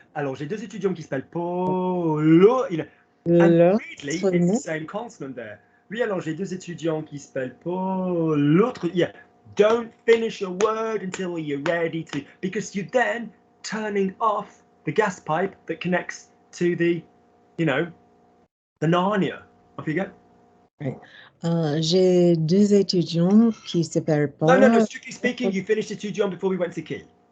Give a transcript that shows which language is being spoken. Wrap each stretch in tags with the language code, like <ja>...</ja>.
<fr>Alors, j'ai deux étudiants qui s'appellent Paul.</fr> <en>You know, and weirdly, it's the same consonant there.</en> <fr>Oui, alors j'ai deux étudiants qui s'appellent Paul. L'autre, yeah.</fr> <en>Don't finish a word until you're ready to, because you're then turning off the gas pipe that connects to the, you know, the Narnia. Off you go. Right.</en> <fr>J'ai deux étudiants qui s'appellent Paul.</fr> <en>No. Strictly speaking, you finished étudiant before we went to key.</en>